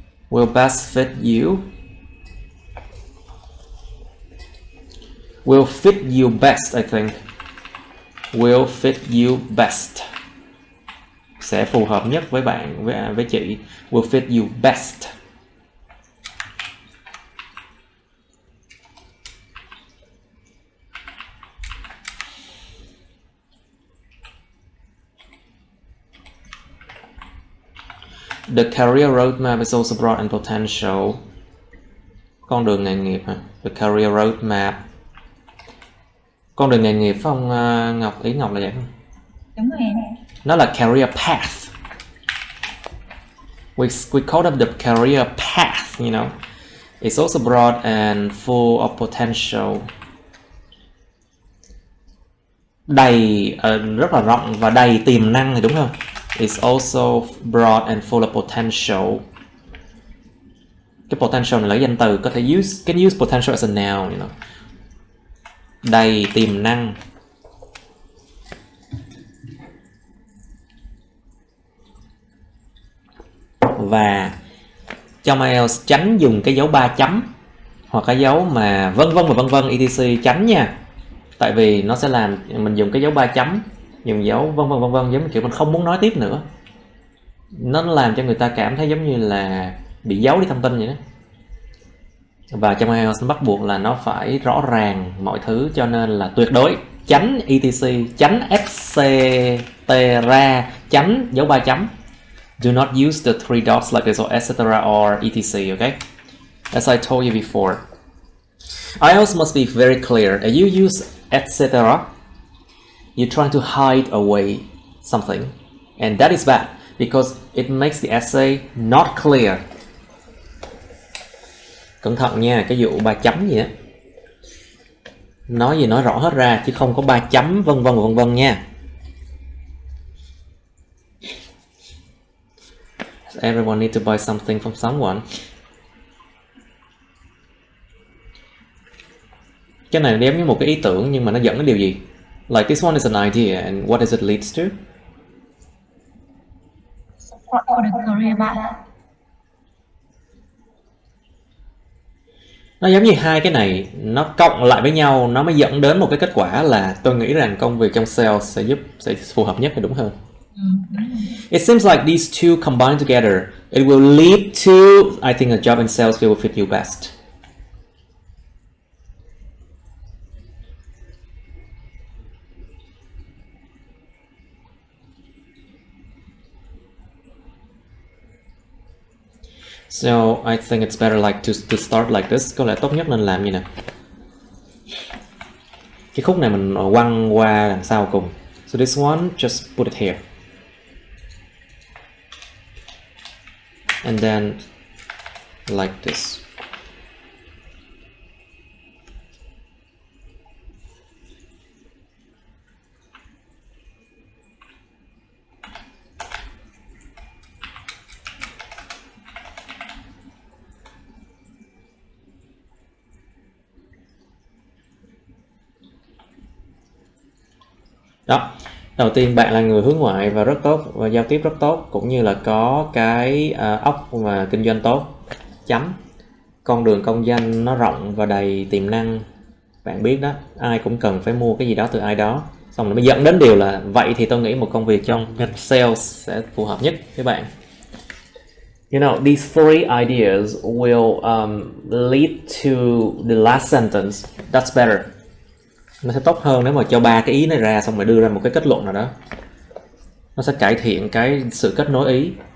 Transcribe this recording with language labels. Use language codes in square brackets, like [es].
[en] Will best fit you. Will fit you best, I think. Will fit you best. [vi] Sẽ phù hợp nhất với bạn, với chị. [en] Will fit you best. The career roadmap is also broad and potential. [vi] Con đường nghề nghiệp hả? [en] The career roadmap. [vi] Con đường nghề nghiệp phải không Ngọc? Ý Ngọc là vậy không? Đúng rồi. Nó là career path. [en] We call it the career path, you know. It's also broad and full of potential. [vi] Đầy, rất là rộng và đầy tiềm năng thì đúng không? [en] It's also broad and full of potential. [vi] Cái potential này là danh từ, có thể [en] can use potential as a noun, you know. [vi] Đầy tiềm năng. Và trong IELTS tránh dùng cái dấu 3 chấm hoặc cái dấu mà vân vân và vân vân etc, tránh nha. Tại vì nó sẽ làm mình dùng cái dấu 3 chấm, dùng dấu vân vân giống như kiểu mình không muốn nói tiếp nữa. Nó làm cho người ta cảm thấy giống như là bị giấu đi thông tin vậy đó. Và trong IELTS nó bắt buộc là nó phải rõ ràng mọi thứ, cho nên là tuyệt đối tránh etc, tránh etc, tránh dấu 3 chấm. [en] Do not use the 3 dots like this or etc or etc, okay? As I told you before, IELTS must be very clear. If you use etc, you're trying to hide away something, and that is bad because it makes the essay not clear. [vi] Cẩn thận nha, cái vụ 3 chấm gì á. Nói gì nói rõ hết ra chứ không có 3 chấm vân vân nha. [en] Everyone need to buy something from someone. [vi] Cái này giống như một cái ý tưởng nhưng mà nó dẫn đến điều gì? [en] Like this one is an idea and what does it leads to? Support for the career path. [vi] Nó giống như hai cái này nó cộng lại với nhau, nó mới dẫn đến một cái kết quả là tôi nghĩ rằng công việc trong sales sẽ phù hợp nhất, thì đúng hơn. [en] It seems like these two combined together, it will lead to, I think, a job in sales will fit you best. So I think it's better like to start like this. [vi] Có lẽ tốt nhất nên làm như này. Cái khúc này mình quăng qua đằng sau cùng. [en] So this one, just put it here. And then like this. [vi] Đó, đầu tiên bạn là người hướng ngoại và rất tốt và giao tiếp rất tốt, cũng như là có cái óc và kinh doanh tốt. Chấm. Con đường công danh nó rộng và đầy tiềm năng. Bạn biết đó, ai cũng cần phải mua cái gì đó từ ai đó. Xong rồi mới dẫn đến điều là vậy thì tôi nghĩ một công việc trong ngành sales sẽ phù hợp nhất với bạn. [en] You know, these three ideas will lead to the last sentence. That's better. [vi] Nó sẽ tốt hơn nếu mà cho 3 cái ý này ra xong rồi đưa ra một cái kết luận nào đó. Nó sẽ cải thiện cái sự kết nối ý.